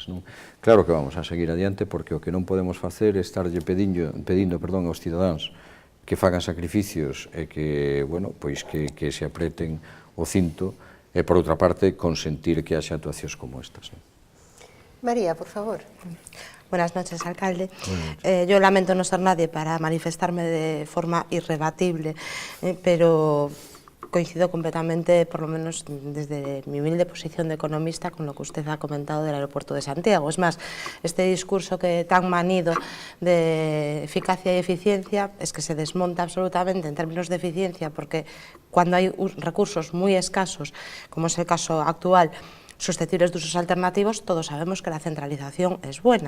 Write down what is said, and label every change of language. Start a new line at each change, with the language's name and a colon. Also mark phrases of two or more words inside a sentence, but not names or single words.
Galician: Claro que vamos a seguir adiante, porque o que non podemos facer é estarlle pedindo aos cidadáns que fagan sacrificios e que se apreten o cinto, e, por outra parte, consentir que haxa actuacións como estas. María, por favor.
Spanish: Buenas noches, alcalde. Yo lamento no ser nadie para manifestarme de forma irrebatible, pero coincido completamente, por lo menos desde mi humilde posición de economista, con lo que usted ha comentado del aeropuerto de Santiago. Es más, este discurso que tan manido de eficacia y eficiencia es que se desmonta absolutamente en términos de eficiencia, porque cuando hay recursos muy escasos, como es el caso actual, susceptibles de usos alternativos, todos sabemos que la centralización es buena.